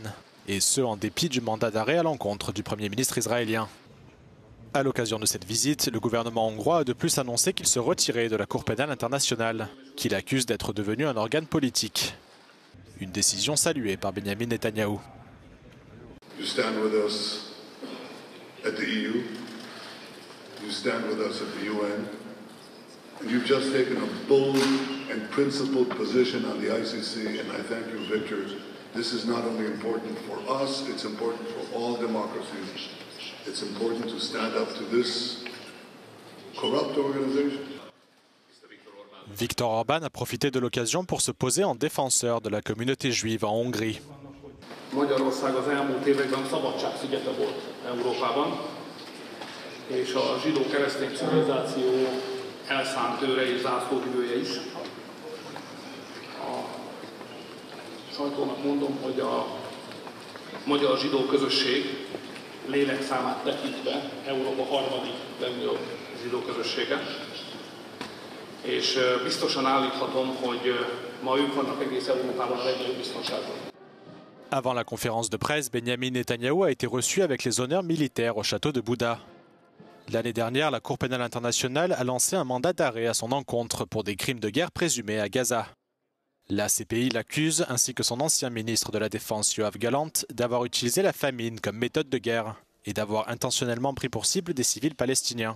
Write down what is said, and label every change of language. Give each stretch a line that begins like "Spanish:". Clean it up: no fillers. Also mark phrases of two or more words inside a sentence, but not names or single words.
French: Et ce, en dépit du mandat d'arrêt à l'encontre du Premier ministre israélien. À l'occasion de cette visite, le gouvernement hongrois a de plus annoncé qu'il se retirait de la Cour pénale internationale, qu'il accuse d'être devenu un organe politique. Une décision saluée par Benyamin Netanyahou.
English: You stand with us at the EU, you stand with us at the UN, and you've just taken a bold and principled position on the ICC, and I thank you, Victor. This is not only important for us, it's important for all democracies. It's important to stand up to this corrupt organization.
French: Viktor Orban a profité de l'occasion pour se poser en défenseur de la communauté juive en Hongrie.
Hungarian: Magyarország az elmúlt években szabadságszigete volt Európában, és a zsidó-keresztény civilizáció elszánt őre és zászlóvivője is. Sajtónak mondom, hogy a magyar zsidó közösség lélekszámát tekintve Európa harmadik legnagyobb zsidó közössége. És biztosan állíthatom, hogy ma ők vannak egész Európában a legnagyobb biztonságban.
French: Avant la conférence de presse, Benyamin Netanyahou a été reçu avec les honneurs militaires au château de Bouddha. L'année dernière, la Cour pénale internationale a lancé un mandat d'arrêt à son encontre pour des crimes de guerre présumés à Gaza. La CPI l'accuse, ainsi que son ancien ministre de la Défense Yoav Gallant, d'avoir utilisé la famine comme méthode de guerre et d'avoir intentionnellement pris pour cible des civils palestiniens.